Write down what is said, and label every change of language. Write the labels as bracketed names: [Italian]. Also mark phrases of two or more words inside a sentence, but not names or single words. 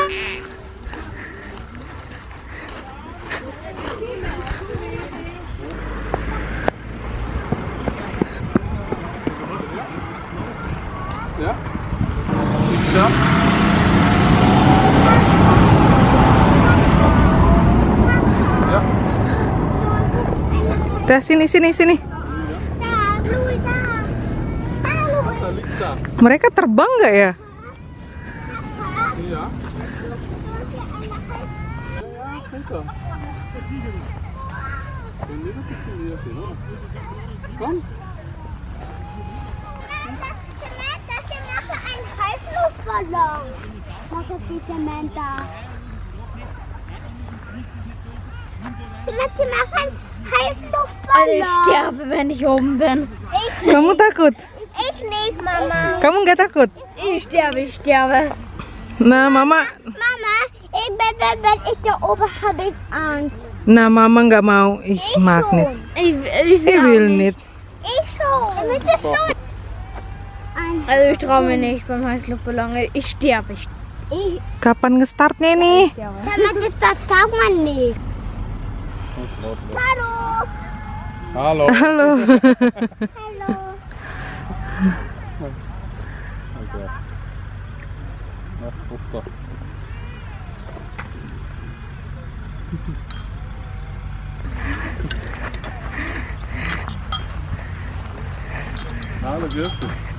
[German] Ja? Ja? Ja? [Indonesian] Udah sini sini sini. [German] Da liegt da. [Indonesian] Mereka terbang nggak ya? [German] Ja. Ja, runter. Wenn nicht, ein bisschen näher sehen, oder? Komm. Ein Heißluftballon. Was ist die Samantha? Samantha, mach einen Heißluftballon. Also ich sterbe, wenn ich oben bin. [Indonesian] Kamu takut? [German] Ich nicht, Mama. [Indonesian] Kamu nggak takut? [German] Ich sterbe. Nah, Mama. Mama, wenn ich da oben habe ich Angst. [Indonesian] Nah, Mama nggak mau. [German] Ich mag schon. nicht. Ich Ich will nicht. Ich schon. Ich will das schon. Also ich traue mir nicht beim Heißluftballon. Ich sterbe. [Indonesian] Kapan ngestartnya nih? [German] Samantha, das sagt man nicht. Hallo. Hallo. Halo. Hallo. Okay. Na, guck doch. Hallo, grüß dich.